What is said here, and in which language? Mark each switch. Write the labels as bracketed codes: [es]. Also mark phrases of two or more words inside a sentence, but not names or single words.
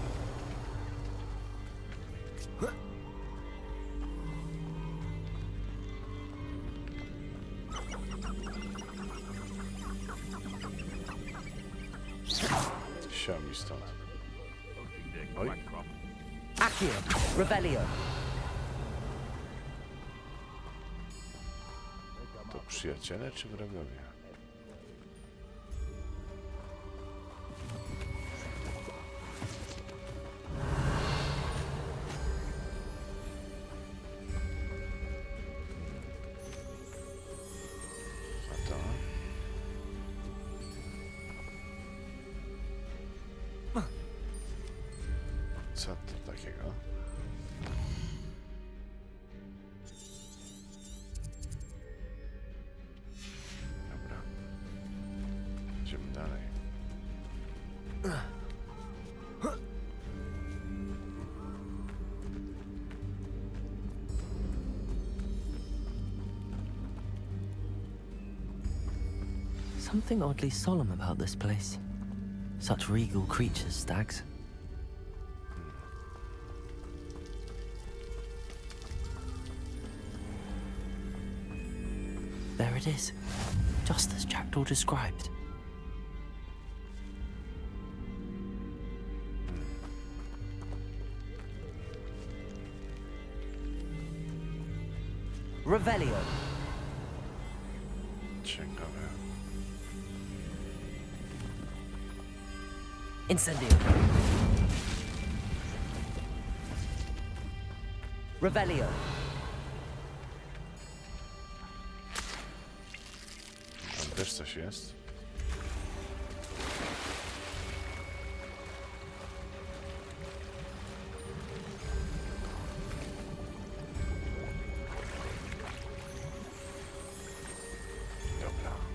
[pl] Sio mi stąd. Oj. Accio! Revelio! To przyjaciele czy wrogowie? A to? Co to takiego? Idziemy dalej. [en] Something oddly solemn about this place. Such regal creatures, stags. There it is, just as Jackdaw described. [pl] Revelio! Ciekawe. Incendio! Revelio! Tam też coś jest? Dobra.